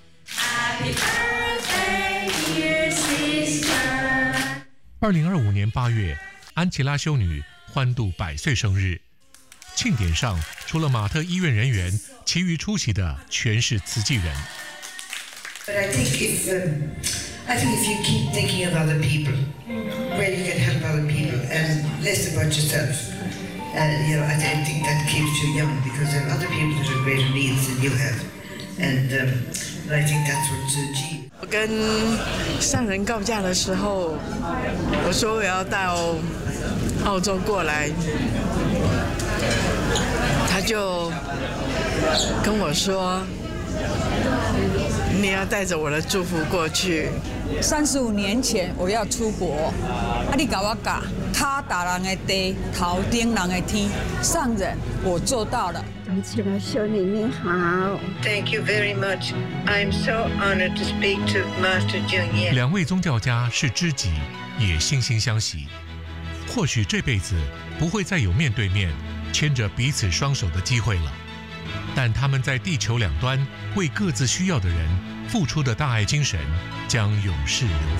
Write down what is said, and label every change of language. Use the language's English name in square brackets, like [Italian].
[English] Happy birthday. [Chinese] 2025年8月，安琪拉修女欢度100岁生日。庆典上，除了马特医院人员，其余出席的全是慈济人。 [English] But I think if you keep thinking of other people, where you can help other people, and less about yourself, I think that keeps you young, because there are other people that have greater needs than you have, and I think that's what 慈济。 [Chinese] 我跟上人告假的时候，我说我要到澳洲过来，他就跟我说你要带着我的祝福过去。 35年前我要出国，你跟我讲他打人的地头顶人的天，上人我做到了。 [English] Thank you very much. I'm so honored to speak to Master Jung Yen. [Chinese] 两位宗教家是知己，也惺惺相惜。或许这辈子不会再有面对面牵着彼此双手的机会了，但他们在地球两端为各自需要的人付出的大爱精神将永世流芳。